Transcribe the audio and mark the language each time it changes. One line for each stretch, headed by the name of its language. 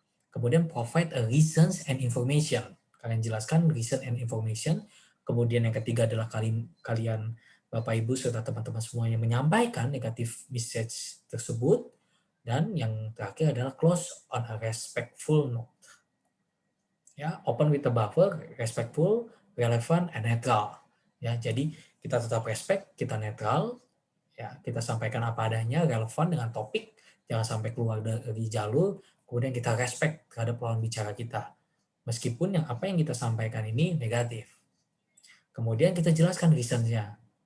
Indonesian: Kemudian
English: provide a reasons and information.
Indonesian: Kalian jelaskan
English: reason and information.
Indonesian: Kemudian yang ketiga adalah kalian Bapak Ibu serta teman-teman semuanya menyampaikan negative message tersebut. Dan yang terakhir adalah
English: close on a respectful note. Ya, open with a buffer, respectful, relevant, and
Indonesian: netral. Ya, jadi kita tetap respect, kita netral, ya, kita sampaikan apa adanya, relevan dengan topik, jangan sampai keluar dari jalur, kemudian kita respect terhadap lawan bicara kita. Meskipun apa yang kita sampaikan ini negatif. Kemudian kita jelaskan reason-nya.